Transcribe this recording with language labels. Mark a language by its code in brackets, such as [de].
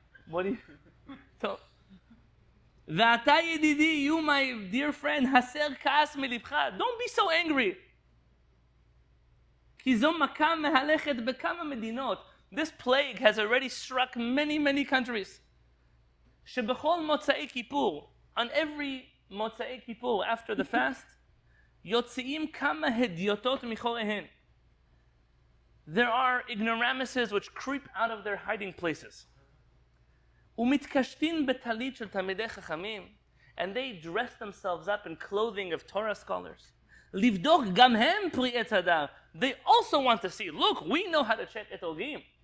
[en] What do you... So, [he] ואתה ידידי, [en] you my dear friend, [he] הסר כעס מלבך. [en] Don't be so angry. [he] כי זו מכה מהלכת בכמה מדינות. [en] This plague has already struck many, many countries. [he] שבכל מוצאי כיפור, [en] on every [he] מוצאי כיפור [en] after the fast, [he] יוצאים כמה הדיוטות מחוריהן. [en] There are ignoramuses which creep out of their hiding places. [he] ומתקשטין בטלית של תלמידי חכמים, [en] and they dress themselves up in clothing of Torah scholars. [he] לבדוק גם הם פרי עץ הדר. [en] They also want to see, look, we know how to check אתרוגים.